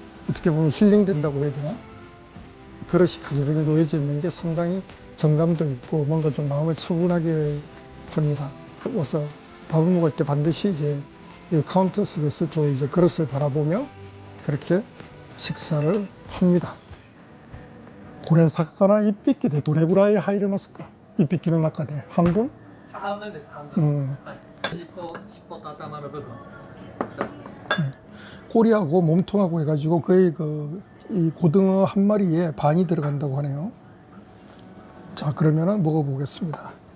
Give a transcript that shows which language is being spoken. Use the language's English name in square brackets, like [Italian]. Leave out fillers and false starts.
[Korean] 어떻게 보면 힐링된다고 해야 되나? 그릇이 크지르게 놓여져 있는 게 상당히 정감도 있고 뭔가 좀 마음을 차분하게 합니다. 그래서 밥을 먹을 때 반드시 이제 이 카운터 속에서 좀 이제 그릇을 바라보며 그렇게 식사를 합니다. [Japanese] これ魚一匹でどれぐらい入れますか？一匹の中で半分？半分です、半分。はい。尻尾と頭の部分2つです。 [Korean] 꼬리하고 몸통하고 해가지고 거의 이 고등어 한 마리에 반이 들어간다고 하네요. 자, 그러면은 먹어보겠습니다.